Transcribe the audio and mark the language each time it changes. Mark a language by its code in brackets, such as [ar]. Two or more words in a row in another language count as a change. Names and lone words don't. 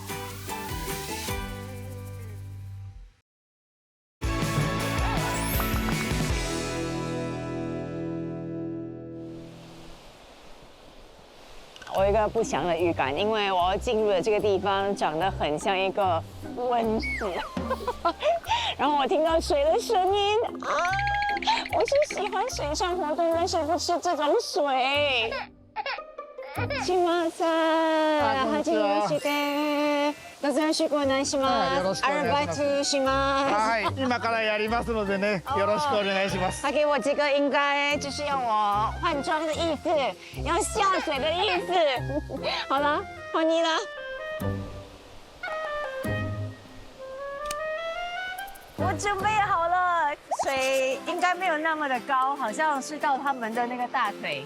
[zh] 我有一个不祥的预感，因为我要进入的这个地方长得很像一个温室，然后我听到水的声音啊！我是喜欢水上活动，但是不是这种水。 [ja] すみません、はじめまして。どうぞよろしくお願いします。アルバイトします。はい、今からやりますのでね、よろしくお願いします。 [zh] 他给我这个应该就是要我换装的意思，要下水的意思。好了，换你了。我准备好了，水应该没有那么的高，好像是到他们的那个大腿。